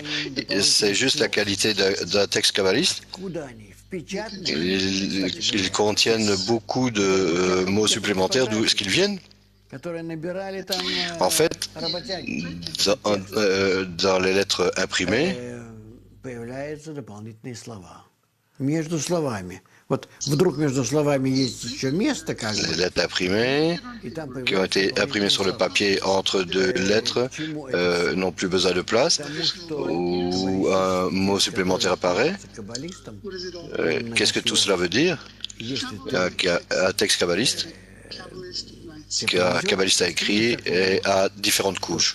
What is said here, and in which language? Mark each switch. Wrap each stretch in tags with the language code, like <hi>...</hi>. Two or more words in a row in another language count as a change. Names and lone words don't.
<fr>C'est juste la qualité d'un texte kabbaliste. Ils contiennent beaucoup de mots supplémentaires, d'où est-ce qu'ils viennent. En fait, dans les lettres imprimées,</fr> <ru>Между словами. Вот вдруг между словами есть еще место, как бы.</ru> <fr>Les lettres imprimées, qui ont été imprimées sur le papier entre deux lettres, n'ont plus besoin de place, ou un mot supplémentaire apparaît. Qu'est-ce que tout cela veut dire? Un texte kabbaliste qu'un kabbaliste a écrit et à différentes couches.</fr>